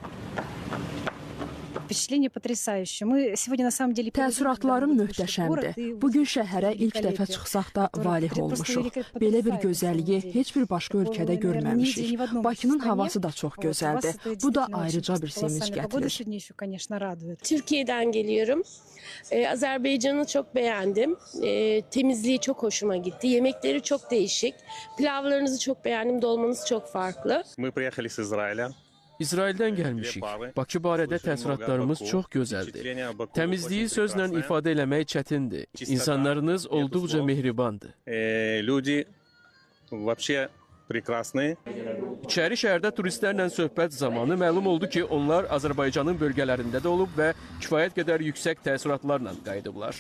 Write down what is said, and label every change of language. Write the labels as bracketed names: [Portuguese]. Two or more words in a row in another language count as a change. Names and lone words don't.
[Azerbaijani] Təəssüratlarım möhtəşəmdir. Bugün şəhərə ilk dəfə çıxsaq da valeh olmuşuq. Belə bir gözəlliyi heç bir başqa ölkədə görməmişik. Bakının havası da çox gözəldir. Bu da ayrıca bir sevinç gətirir. [Turkish] Türkiye'den geliyorum. Azerbaycan'ı çok beğendim. Temizliği çok hoşuma gitti. Yemekleri çok değişik. Pilavlarınızı çok beğendim. Dolmanız çok farklı. [Russian] Мы приехали с Израиля. [Azerbaijani] İsraildən gəlmişik. Bakı barədə təəssüratlarımız çox gözəldir. Təmizliyi sözlə ifadə eləmək çətindir. İnsanlarınız olduqca mehribandır. [Russian] Люди вообще прекрасные. [Azerbaijani] İçəri şəhərdə turistlərlə söhbət zamanı məlum oldu ki, onlar Azərbaycanın bölgələrində də olub və kifayət qədər yüksək təəssüratlarla qayıdıblar.